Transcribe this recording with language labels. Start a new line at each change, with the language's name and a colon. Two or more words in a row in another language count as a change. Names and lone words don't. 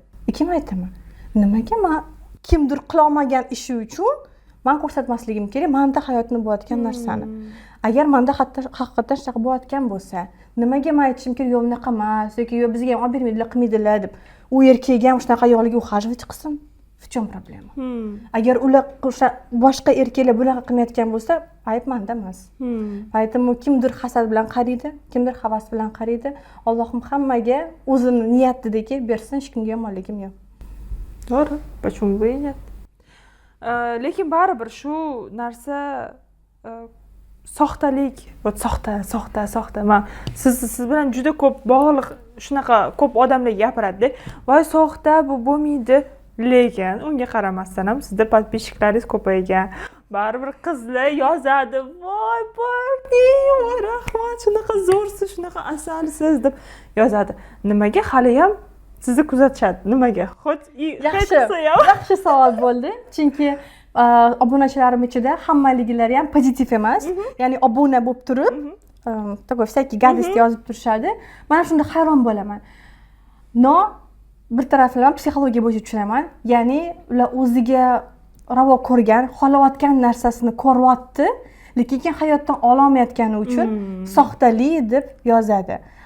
Uzbek: Kim aytaman? Nimaga men kimdir qila olmagan ishi uchun man ko'rsatmasligim kerak manda hayotni bo'layotgan narsani. Agar manda haqiqatdan shunaqa bo'layotgan bo'lsa, nimaga men aytishim kerak, yo'q bunaqa emas yoki yo'q bizga ham olib bermaydilar, qilmaydilar deb. U erkak ham shunaqa ayoliga ухаживать qilsin.
Russian: В чем проблема?
Uzbek: Agar ular boshqa erkaklar bunaqa qilmayotgan bo'lsa, ayb manda emas. Поэтому kimdir hasad bilan qaraydi, kimdir havas bilan qaraydi. Allohim hammaga o'zini niyatidagi bersin, hech kimga yomonligim yo'q. To'g'ri,
Russian: почему бы и нет?
Uzbek: Lekin baribir shu narsa soxtalik, soxta. Men siz bilan juda ko'p bog'liq shunaqa ko'p odamlar gapiradi. Voy soxta bu bo'lmaydi. Lekin unga qaramasdan ham sizda podpischiklaringiz ko'paygan. Baribir qizlar yozadi. Voy parti, voy rahmat, shunaqa zo'rsiz, shunaqa asalsiz deb yozadi. Nimaga hali ham sizni kuzatishadi? Nimaga? Yaxshi savol bo'ldi. Chunki obunachilarim ichida hammaliklari ham pozitiv emas. Ya'ni obuna bo'lib turib,
Russian: такой всякий гадости
Uzbek: yozib turishadi. Men shunda hayron bo'laman. No bir tarafdan psixologiya bo'yicha tushunaman. Ya'ni ular o'ziga ravo ko'rgan, xohlayotgan narsasini ko'ryapti, lekin hayotdan ololmayotgani uchun soxtalik deb yozadi.